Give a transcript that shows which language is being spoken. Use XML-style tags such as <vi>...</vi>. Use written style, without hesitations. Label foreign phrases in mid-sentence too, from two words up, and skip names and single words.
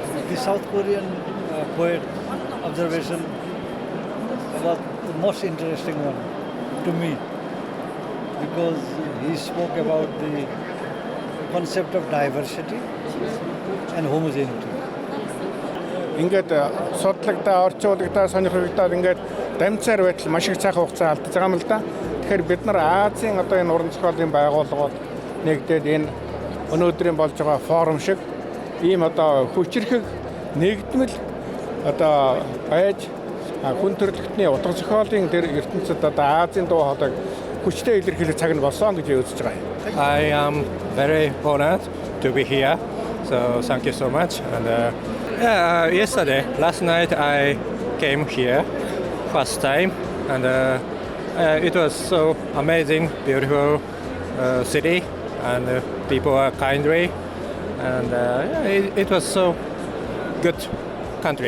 <en>the South Korean poet observation was the most interesting one to me because he spoke about the concept of diversity and homogeneity.</en> <mn>Ингээд судлагдаа орчуулагдаа сонирхогдоод ингээд дамжаар байтал маш их цаг хугацаа алдаж байгаа юм л да. Тэгэхээр бид нар Азийн одоо энэ уран зохиолын байгууллагууд нэгдээд энэ өнөөдрийн болж байгаа форум шиг ийм одоо хүчирхэг нэгдмэл одоо байж хүн төрөлхтний утга зохиолын тэр ертөнцид одоо Азийн дуу хоолойг хүчтэй илэрхийлэх цаг нь болсон гэж үзэж байгаа юм.</mn> <en>I am very honored to be here, so thank you so much. And last night I came here first time, and it was so amazing, beautiful city, and people are kindly, and it was so good country.</en>